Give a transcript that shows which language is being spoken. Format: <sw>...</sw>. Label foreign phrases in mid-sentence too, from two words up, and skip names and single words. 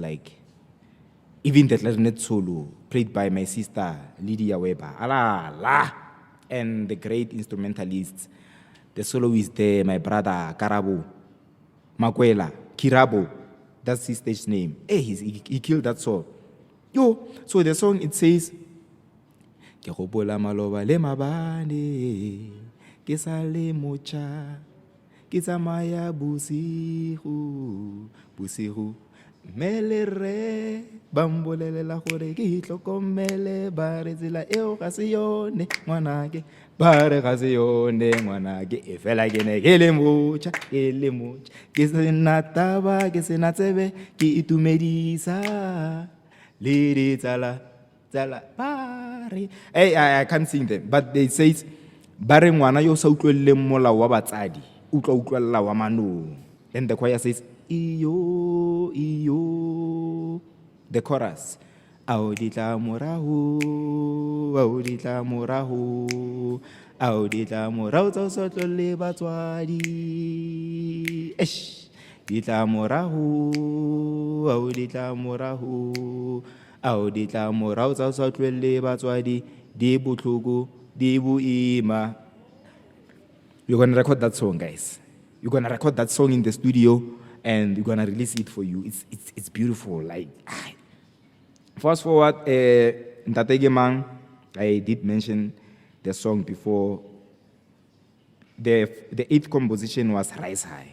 <en>Like even the clarinet solo played by my sister Lydia Weber. Allah, la. And the great instrumentalists. The soloist there, my brother Karabo. Makwela, Kirabo, that's his stage name. He killed that song. So the song it says,</en> <tn>Ke gopola maloba le mabane, ke sa le mocha, ke tsamaya bosigo, mele re, bambolelela gore ke itlhokomele ba re tsela eo ga se yone ngwanake, ba re ga se yone ngwanake, e fela ke ne ke le mocha, ke sena taba, ke sena tsebe, ke itumedisa le ditsala ba re.</tn> <en>Hey, I can't sing them, but they say</en> <tn>ba re ngwana yo sa utlweleng molao wa batsadi o tla utlwella wa manong.</tn> <en>Then the choir says iyo, the chorus,</en> <tn>ao ditla morago, tsa o sa tlole batswadi, ditla morago, tsa o sa tlole batswadi, di botlhoko, di boima.</tn> <en>You're going to record that song, guys. You're going to record that song in the studio and you're going to release it for you. It's beautiful. Like, fast forward, Ntate Gemang, I did mention the song before. The eighth composition was Rise High.</en>